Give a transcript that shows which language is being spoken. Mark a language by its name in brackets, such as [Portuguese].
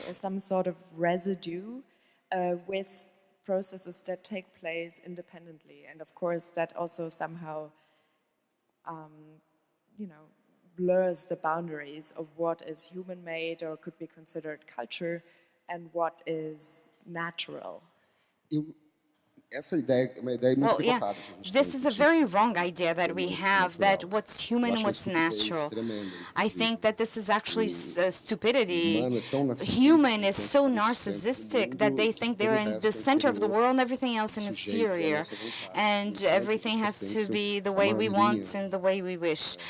[English] Or some sort of residue with processes that take place independently, and of course that also somehow, blurs the boundaries of what is human-made or could be considered culture and what is natural. [Portuguese] Essa ideia é uma ideia muito equivocada. [English] This is a very wrong idea that we have, that what's human and what's natural. I think that this is actually stupidity. Human is so narcissistic that they think they're in the center of the world and everything else is inferior. And everything has to be the way we want and the way we wish.